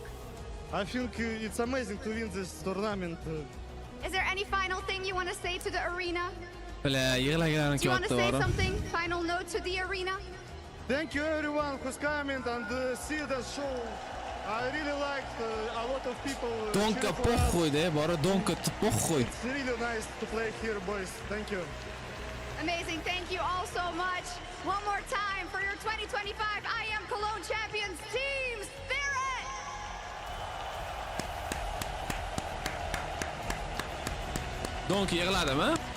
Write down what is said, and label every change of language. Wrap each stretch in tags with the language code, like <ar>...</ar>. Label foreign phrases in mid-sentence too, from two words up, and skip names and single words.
<en>I think it's amazing to win this tournament. Is there any final thing you want to say to the arena? Do you want to say something? Final note to the arena? Thank you everyone who's coming and see the show. I really liked a lot of people. Donka po'xo'yda, bora donka po'xo'y. It's really nice to play here, boys. Thank you. Amazing. Thank you all so much. One more time for your 2025 IEM Cologne Champions, Team Spirit!</en> <uz>Donk yig'ladimi?</uz>